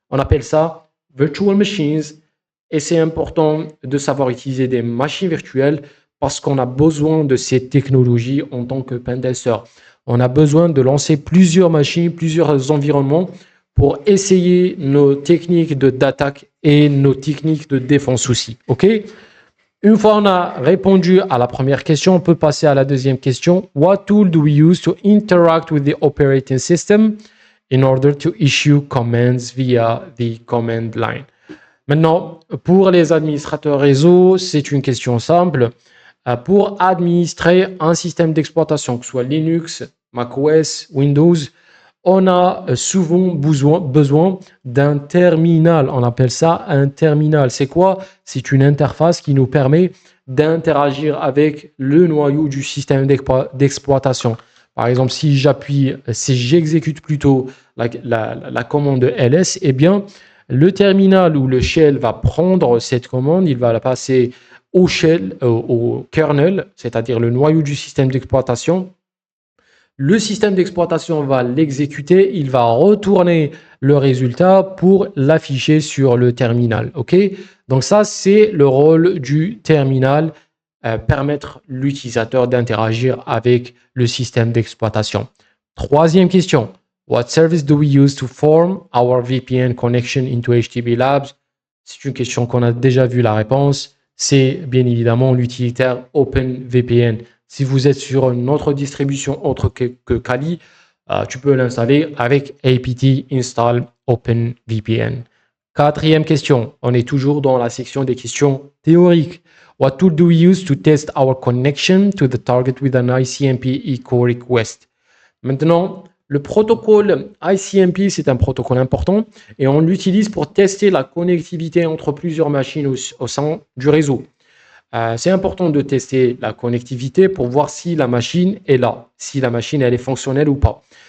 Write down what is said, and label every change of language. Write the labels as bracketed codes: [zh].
[fr] On appelle ça Virtual Machines et c'est important de savoir utiliser des machines virtuelles parce qu'on a besoin de ces technologies en tant que pentester. On a besoin de lancer plusieurs machines, plusieurs environnements pour essayer nos techniques d'attaque et nos techniques de défense aussi. OK? Une fois on a répondu à la première question, on peut passer à la deuxième question. [en] What tool do we use to interact with the operating system in order to issue commands via the command line? [fr] Maintenant, pour les administrateurs réseau, c'est une question simple. Pour administrer un système d'exploitation, que ce soit Linux, macOS, Windows, on a souvent besoin d'un terminal. On appelle ça un terminal. C'est quoi? C'est une interface qui nous permet d'interagir avec le noyau du système d'exploitation. Par exemple, si j'exécute plutôt la commande ls, eh bien, le terminal ou le shell va prendre cette commande, il va la passer au shell, au kernel, c'est-à-dire le noyau du système d'exploitation. Le système d'exploitation va l'exécuter, il va retourner le résultat pour l'afficher sur le terminal. Ok? Donc ça, c'est le rôle du terminal, permettre l'utilisateur d'interagir avec le système d'exploitation. Troisième question. [en] What service do we use to form our VPN connection into HTTP Labs? [fr] C'est une question qu'on a déjà vu la réponse. C'est bien évidemment l'utilitaire OpenVPN. Si vous êtes sur une autre distribution autre que Kali, tu peux l'installer avec apt install OpenVPN. Quatrième question, on est toujours dans la section des questions théoriques. [en] What tool do we use to test our connection to the target with an ICMP echo request? [fr] Maintenant, le protocole ICMP, c'est un protocole important et on l'utilise pour tester la connectivité entre plusieurs machines au sein du réseau. C'est important de tester la connectivité pour voir si la machine est là, si la machine elle est fonctionnelle ou pas.